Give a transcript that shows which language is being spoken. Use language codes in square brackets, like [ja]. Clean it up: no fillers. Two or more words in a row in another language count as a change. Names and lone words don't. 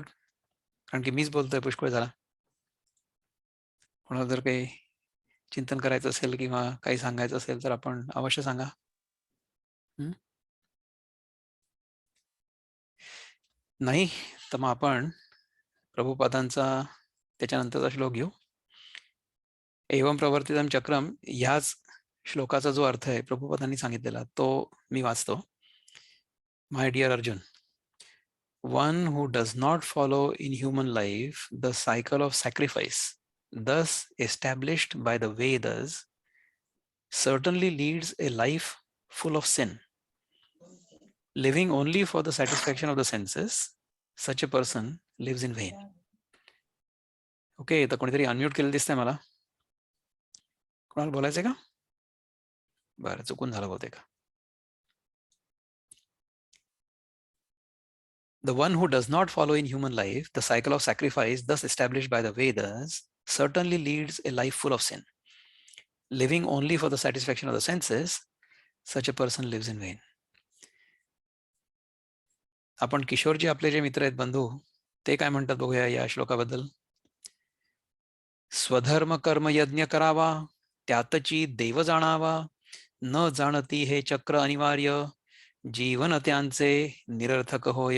[mr] कारण की मीच बोलतोय, पुष्कळ झाला. कोणाला जर काही चिंतन करायचं असेल किंवा काही सांगायचं असेल तर आपण अवश्य सांगा. नाही तर मग आपण प्रभुपादांचा त्याच्यानंतरचा श्लोक घेऊ. [sa] एवं प्रवर्तितम चक्रम [mr] ह्याच श्लोकाचा जो अर्थ आहे प्रभुपादांनी सांगितलेला तो मी वाचतो. [en] My dear Arjun, one who does not follow in human life the cycle of sacrifice thus established by the Vedas certainly leads a life full of sin. Living only for the satisfaction of the senses, such a person lives in vain. [mr] ओके, तर कोणीतरी अनम्यूट केलं दिसतंय मला. कोणाला बोलायचंय का? बरं, चुकून झालं बहुतेक. [en] The one who does not follow in human life the cycle of sacrifice thus established by the Vedas certainly leads a life full of sin. Living only for the satisfaction of the senses, such a person lives in vain. [mr] आपण किशोरजी आपले जे मित्र आहेत बंधू ते काय म्हणतात बघूया या श्लोकाबद्दल. स्वधर्म कर्म यज्ञ करावा, त्यातची देव जाणावा, न जाणती हे चक्र अनिवार्य, जीवन त्यांचे निरर्थक होय.